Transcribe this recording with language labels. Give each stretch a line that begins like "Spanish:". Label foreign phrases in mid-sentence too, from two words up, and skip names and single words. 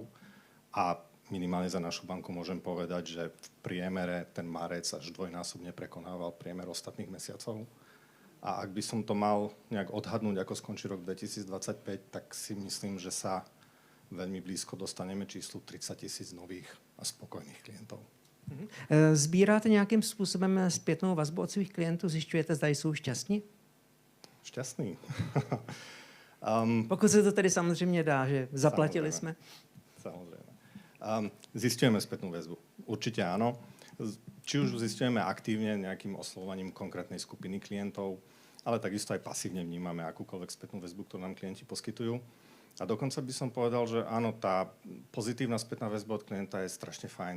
Slovak: A minimálne za našu banku môžem povedať, že v priemere ten marec až dvojnásobne prekonával priemer ostatných mesiacov. A ak by som to mal nejak odhadnúť, ako skončí rok 2025, tak si myslím, že sa veľmi blízko dostaneme číslu 30 000 nových a spokojných klientov.
Czech: Sbíráte nějakým způsobem zpětnou vazbu od svých klientů? Zjišťujete, zda jsou šťastní? Šťastný. Pokud se to tedy samozřejmě dá, že zaplatili jsme.
Slovak: Samozrejme. Zisťujeme spätnú väzbu. Určite áno. Či už zisťujeme aktívne nejakým oslovovaním konkrétnej skupiny klientov, ale takisto aj pasívne vnímame akúkoľvek spätnú väzbu, ktorú nám klienti poskytujú. A dokonca by som povedal, že áno, tá pozitívna spätná väzba od klienta je strašne fajn.